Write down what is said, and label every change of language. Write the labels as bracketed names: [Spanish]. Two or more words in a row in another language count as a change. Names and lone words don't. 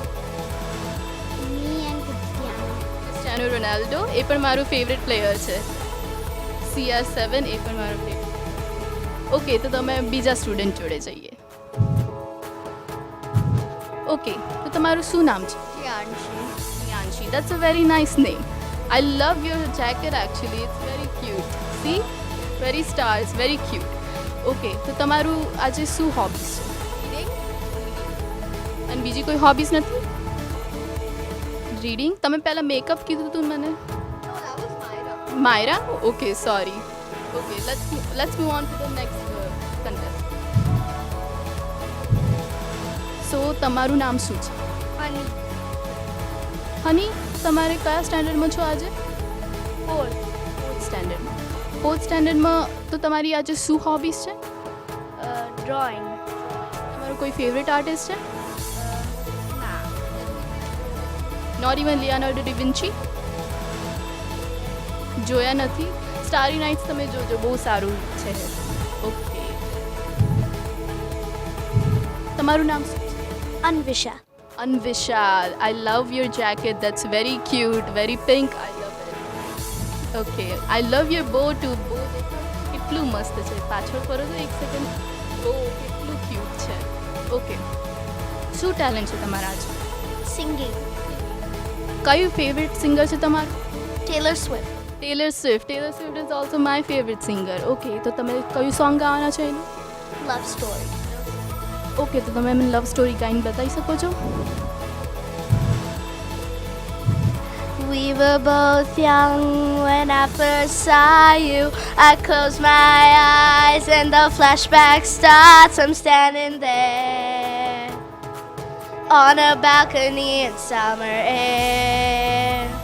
[English] Me and Cristiano. [Gujarati] ક્રિસ્ટિયાનો રોનાલ્ડો, એ પણ મારું [English] favorite player [Gujarati] છે. CR7 એ પણ મારો ફેવરેટ. ઓકે, તો તમે બીજા સ્ટુડન્ટ જોડે જઈએ. ઓકે, તો તમારું શું નામ છે? [English] Priyanshi. That's a very nice name. I love your jacket actually. It's very cute. See? Very stars, very cute. [Gujarati] Okay, તો તમારું આજે શું હોબીઝ છે? અને બીજી કોઈ હોબીઝ નથી? રીડિંગ. તમે પહેલાં મેકઅપ કીધું હતું મને. માયરા? ઓકે, સોરી. [English] ઓકે, let's move on to the next contest. [Gujarati] સો તમારું નામ શું છે? હની, તમારે કયા સ્ટેન્ડર્ડમાં છો આજે? ફોર્થ સ્ટેન્ડર્ડમાં. તો તમારી આજે શું હોબીઝ છે? ડ્રોઈંગ. તમારું કોઈ ફેવરેટ આર્ટિસ્ટ છે? ના. [English] Not even Leonardo da Vinci? [Gujarati] જોયા નથી? સ્ટારી નાઇટ્સ તમે જોજો, બહુ સારું છે. ઓકે, તમારું નામ શું છે? અન્વિષા. [English] Anvishal, I love your jacket. That's very cute, very pink. I love it. Okay, I love your bow too. [Gujarati] Bow કેટલું મસ્ત છે. પાછળ ફરો તો એક સેકન્ડ. બોવ કેટલું ક્યુટ છે. ઓકે, શું ટેલેન્ટ છે તમારા આજે? સિંગિંગ. કયું ફેવરેટ સિંગર છે તમારું? ટેલર સ્વિફ્ટ. [English] Taylor Swift is also my favorite singer. [Gujarati] ઓકે, તો તમે કયું સોંગ ગાવાના છો એનું? લવ સ્ટોરી. ઓકે, તો તમે મને લવ સ્ટોરી ગાઈને બતાવી શકો છો? [English] We were both young when I first saw you. I close my eyes and the flashback starts. I'm standing there on a balcony in summer air.